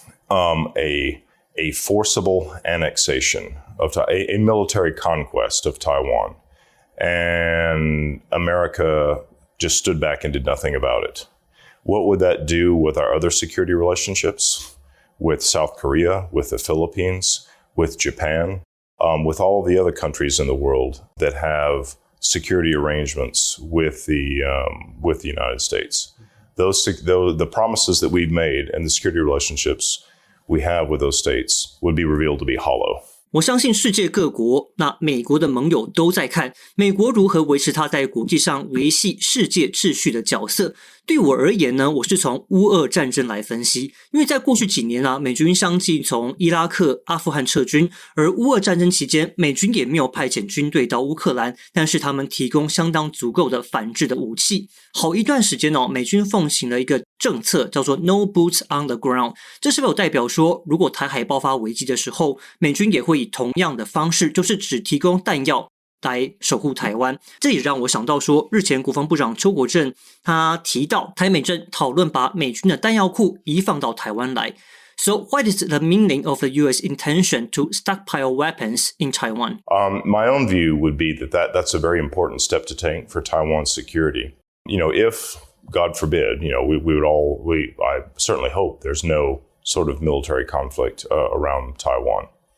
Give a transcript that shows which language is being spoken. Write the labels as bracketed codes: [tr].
[en] a forcible annexation of a military conquest of Taiwan, and America just stood back and did nothing about it?What would that do with our other security relationships, with South Korea, with the Philippines, with Japan, with all the other countries in the world that have security arrangements with the United States? The promises that we've made and the security relationships we have with those states would be revealed to be hollow. [zh] 我相信世界各国，那美国的盟友都在看美国如何维持它在国际上维系世界秩序的角色。对我而言呢，我是从乌俄战争来分析，因为在过去几年美军相继从伊拉克、阿富汗撤军，而乌俄战争期间，美军也没有派遣军队到乌克兰，但是他们提供相当足够的反制的武器。好一段时间美军奉行了一个政策，叫做 No Boots on the Ground。这是否有代表说，如果台海爆发危机的时候，美军也会以同样的方式，就是只提供弹药来守护台湾？这也让我想到说，日前国防部长邱国正他提到，台美正讨论把美军的弹药库移放到台湾来。 [en] So what is the meaning of the U.S. intention to stockpile weapons in Taiwan? My own view would be that's a very important step to take for Taiwan's security. If, God forbid, I certainly hope there's no sort of military conflict around Taiwan.